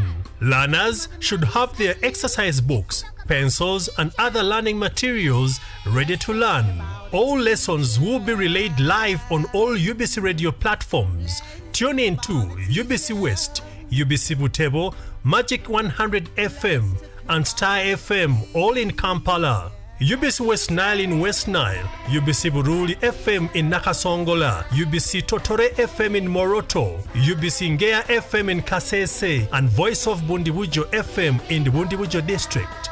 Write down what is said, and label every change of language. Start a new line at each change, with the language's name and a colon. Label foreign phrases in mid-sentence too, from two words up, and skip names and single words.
English: Learners should have their exercise books, pencils, and other learning materials ready to learn. All lessons will be relayed live on all UBC radio platforms. Tune in to UBC West, UBC Butembo, Magic 100 FM, and Star FM, all in Kampala. UBC West Nile in West Nile, UBC Buruli FM in Nakasongola, UBC Totore FM in Moroto, UBC Ngea FM in Kasese, and Voice of Bundibujo FM in the Bundibujo district.